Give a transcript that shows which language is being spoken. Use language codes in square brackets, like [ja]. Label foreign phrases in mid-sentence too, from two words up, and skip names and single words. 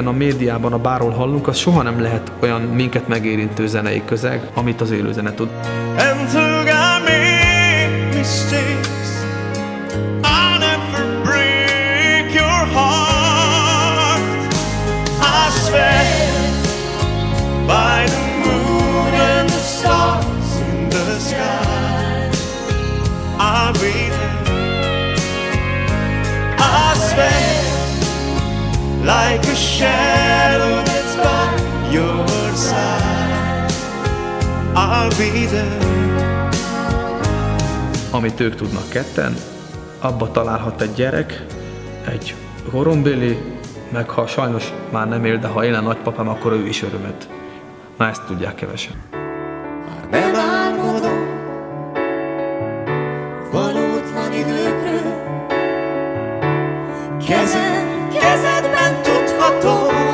[hu] a médiában, a bárhol hallunk, az soha nem lehet olyan minket megérintő zenei közeg, amit az élőzene tud. [en] And though I make mistakes, I'll never break your heart. I swear by the moon and the stars in the sky, I'll be there. I swear like a shadow that's by your side, I'll be there. [hu] Amit ők tudnak ketten, abba találhat egy gyerek, egy horombéli, meg ha sajnos már nem él, de ha él a nagypapám, akkor ő is örömet. Na, ezt tudják kevesen. Már nem álmodom valótlan időkről, kezedben tudhatom.